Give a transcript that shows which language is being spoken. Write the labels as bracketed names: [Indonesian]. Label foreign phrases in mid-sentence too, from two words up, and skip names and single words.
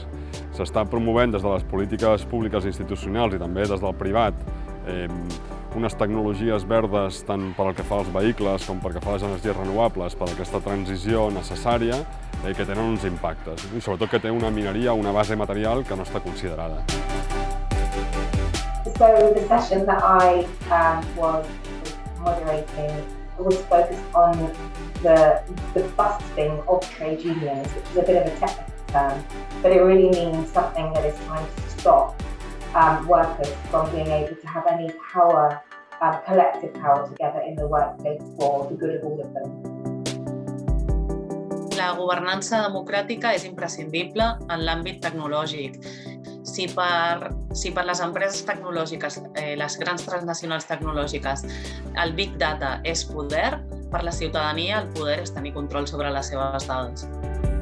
[Catalan] S'està promovent des de les polítiques públiques i institucionals i també des del privat unes tecnologies verdes tant pel que fa als vehicles com pel que fa a les energies renovables per a aquesta transició necessària que tenen uns impactes i sobretot que té una mineria, una base material que no està considerada. [English] So the session that I was moderating was focused on the busting of trade unions, which is a bit of a technical term, but it really means something that is trying to stop workers from being able to have any power, collective power together in the workplace for the good of all of them. [Catalan] La governança democràtica és imprescindible en l'àmbit tecnològic. Si per les empreses tecnològiques, les grans transnacionals tecnològiques, el [English] Big Data [Catalan] és poder, per la ciutadania el poder és tenir control sobre les seves dades.